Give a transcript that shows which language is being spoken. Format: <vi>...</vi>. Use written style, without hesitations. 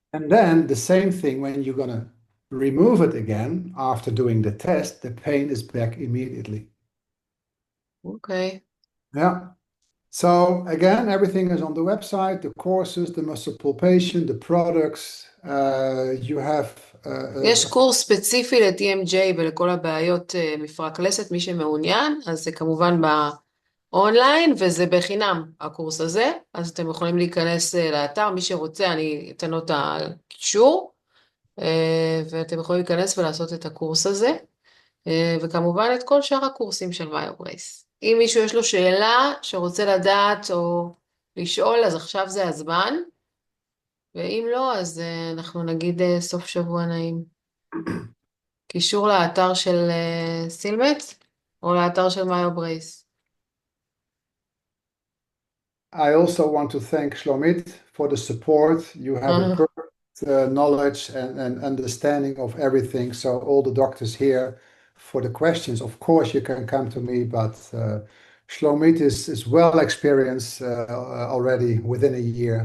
<en>And then the same thing when you're gonna remove it again after doing the test, the pain is back immediately. Okay. Yeah. So again, everything is on the website, the courses, the muscle pull patient, the products, you have...</en> <he>יש קורס ספציפי ל-TMJ ולכל הבעיות מפרק הלסת, מי שמעוניין, אז זה כמובן באונליין, וזה בחינם, הקורס הזה, אז אתם יכולים להיכנס לאתר, מי שרוצה, אני אתן לו את הקישור, ואתם יכולים להיכנס ולעשות את הקורס הזה, וכמובן את כל שאר הקורסים של מיופונקציונליות. אם מישהו יש לו שאלה שרוצה לדעת או לשאול, אז עכשיו זה הזמן, ואם לא, אז אנחנו נגיד סוף שבוע נעים. קישור לאתר של סילמט, או לאתר של מיופונקציונליות.</he> <en>I also want to thank Shlomit for the support. You have a perfect knowledge and understanding of everything. So all the doctors here, for the questions, of course you can come to me, but Shlomit is well experienced already within a year.</en>